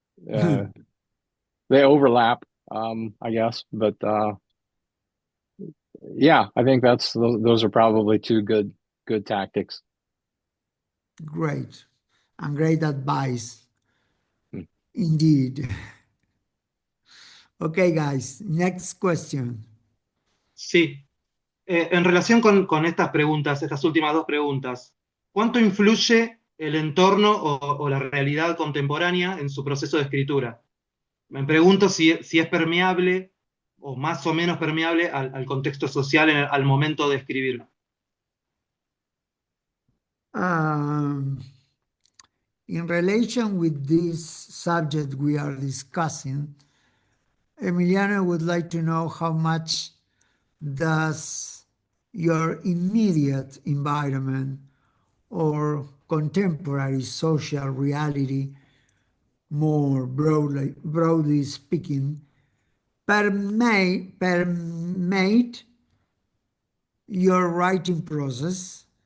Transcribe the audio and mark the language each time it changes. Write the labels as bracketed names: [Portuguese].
[English] Uh, they overlap, I guess, but yeah, I think those are probably two good tactics. Great, and great advice Hmm. indeed. Okay, guys, next question. [Spanish] Sí. En relación con estas preguntas, estas últimas dos preguntas, ¿cuánto influye el entorno o la realidad contemporánea en su proceso de escritura? Me pregunto si es permeable o más o menos permeable al contexto social al momento de escribir. [English] Um, in relation with this subject we are discussing, Emiliano would like to know how much does your immediate environment or contemporary social reality, more broadly speaking, permeate your writing process?